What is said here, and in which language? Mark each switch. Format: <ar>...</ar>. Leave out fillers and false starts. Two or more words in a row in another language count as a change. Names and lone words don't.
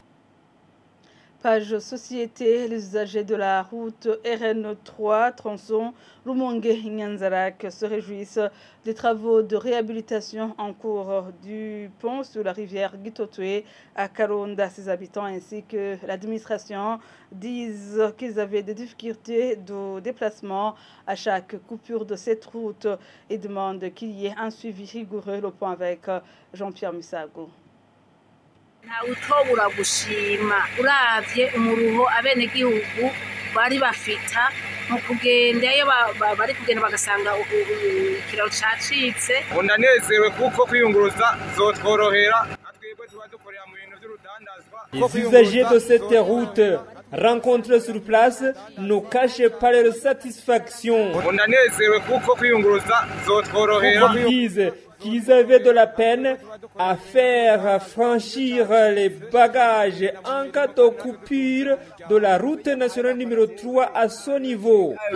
<fr>Page société, les usagers de la route RN3 tronçon Rumongue-Nyanzarak se réjouissent des travaux de réhabilitation en cours du pont sur la rivière Gitotwe à Karonda. Ses habitants ainsi que l'administration disent qu'ils avaient des difficultés de déplacement à chaque coupure de cette route et demandent qu'il y ait un suivi rigoureux. Le point avec Jean-Pierre Misago.</fr> <rn>Utobura gushima uravye umuruho abenegihugu bari bafita mu kugenda iyo bari kugenda bagasanga ikiraro cacitse. Ndanezerewe kuko kwiyunguruza zotworohera.</rn> <fr>Les usagers de cette route rencontrés sur place ne cachent pas leur satisfaction. Ils disent qu'ils avaient de la peine à faire franchir les bagages en cas de coupure de la route nationale numéro 3 à ce niveau.</fr>